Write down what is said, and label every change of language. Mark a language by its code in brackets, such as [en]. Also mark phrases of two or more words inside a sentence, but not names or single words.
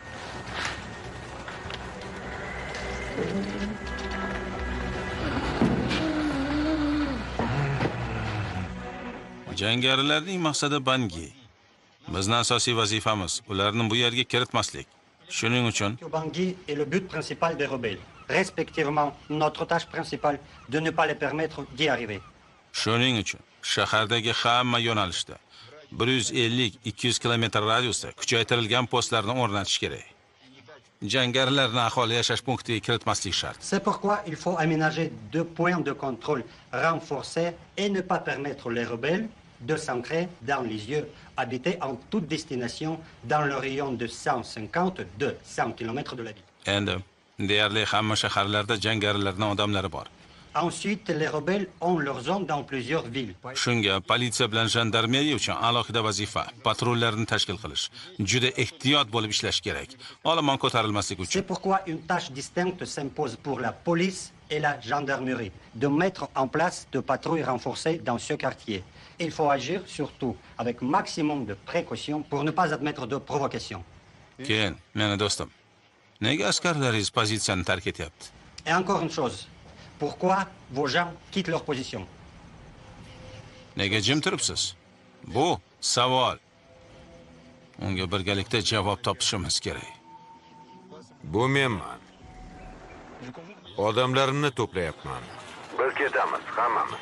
[uz] Jangarilarning maqsadi Bangi. Bizning asosiy vazifamiz ularni bu yerga kiritmaslik. Shuning uchun [fr] Bangi est le but principal des rebelles. Respectivement, notre tâche principale de ne pas les permettre d'y arriver. [uz] Shuning uchun shahardagi hamma yo'nalishda 150-200 kilometr radiusda kuchaytirilgan postlarni o'rnatish kerak. Jangarilarni aholi yashash punktiga kiritmaslik shart. [fr] C'est pourquoi il faut aménager 2 points de contrôle renforcés et ne pas permettre les rebelles de s'ancrer dans les lieux habités en toute destination dans le rayon de 150-200 km de la ville. [uz] Endi deyarli hamma shaharlarda jangarilarning odamlari bor. [fr] Ensuite, les rebelles ont leur zone dans plusieurs villes. [uz] Shunga politsiya bilan jandarmeriya uchun alohida vazifa, patrullarni tashkil qilish. Juda ehtiyot bo'lib ishlash kerak. Olomon ko'tarilmasligi uchun. [fr] C'est pourquoi une tâche distincte s'impose pour la police et la gendarmerie de mettre en place de patrouilles renforcées dans ce quartier. Il faut agir surtout avec maximum de précaution pour ne pas admettre de provocation. [uz] Keyin, meni do'stim. Nega askarlaringiz pozitsiyani tark etyapti? [fr] Et encore une chose. Pourquoi vos gens quittent leur position? [uz] Nega jim turibsiz? Bu savol. Unga birgalikda javob topishimiz kerak. Bu menman. Odamlarimni to'playapman. Biz ketamiz, hammamiz.